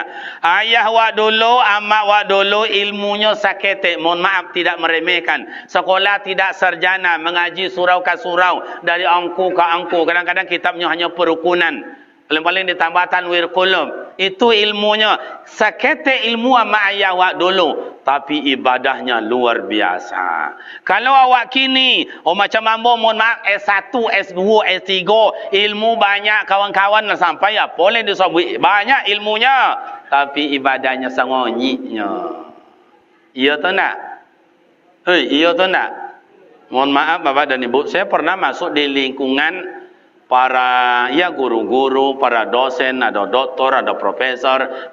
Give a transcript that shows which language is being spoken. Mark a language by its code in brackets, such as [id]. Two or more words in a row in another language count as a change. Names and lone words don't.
[min] Ayah wak dulu, amak wak dulu ilmunya sakete. [id] Mohon maaf tidak meremehkan. Sekolah tidak sarjana, mengaji surau ke surau, dari angku ke angku. Kadang-kadang kitabnya hanya perukunan. Paling-paling ditambah tanwir qulub. Itu ilmunya. [min] Sakete ilmu amak ayah wak dulu. Tapi ibadahnya luar biasa. Kalau awak kini, macam ambo mohon maaf S1, S2, S3, ilmu banyak kawan-kawan sampai boleh disebut banyak ilmunya, tapi ibadahnya sangonyiknya. [id] Iya atau enggak? Iya atau enggak? Mohon maaf Bapak dan Ibu, saya pernah masuk di lingkungan para guru-guru, para dosen, ada doktor, ada profesor.